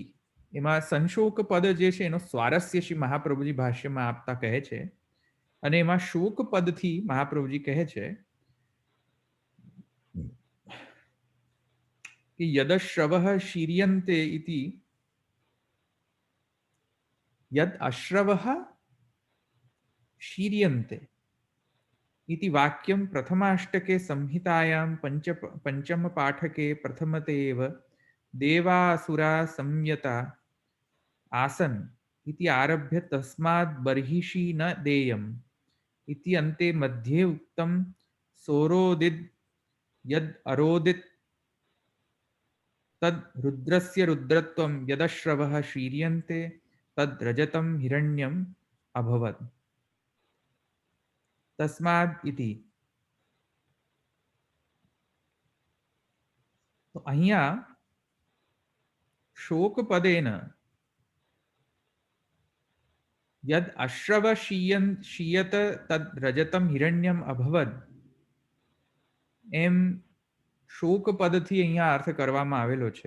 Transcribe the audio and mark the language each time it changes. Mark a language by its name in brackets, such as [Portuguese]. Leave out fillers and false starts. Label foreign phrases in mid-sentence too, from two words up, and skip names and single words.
[Gujarati] એમાં સંશોક પદ જે છે એનો સ્વારસ્ય શ્રી મહાપ્રભુજી ભાષ્યમાં આપતા કહે છે, અને એમાં શોક પદથી મહાપ્રભુજી કહે છે [Sanskrit] કે यदश्रवः शीर्यन्ते इति यद अश्रवः शीर्यन्ते इति वाक्यं प्रथमाष्टके संहितायां पंचम पाठके प्रथमते एव देवासुरा संयता आसन इति आरभ्य तस्माद् बर्हिषि न देयम् इति अन्ते मध्ये उक्तं सोरोदिद् यद् अरोदित् तद् रुद्रस्य रुद्रत्वं यदश्रवः शीर्यन्ते तद् रजतं हिरण्यम् अभवत् तस्माद इति. [Gujarati] તો અહીંયા [Sanskrit] शोक पदेन यद अश्रव शीयत तद रजतम हिरण्यम अभवद [Gujarati] એમ શોક પદથી અહીંયા અર્થ કરવામાં આવેલો છે.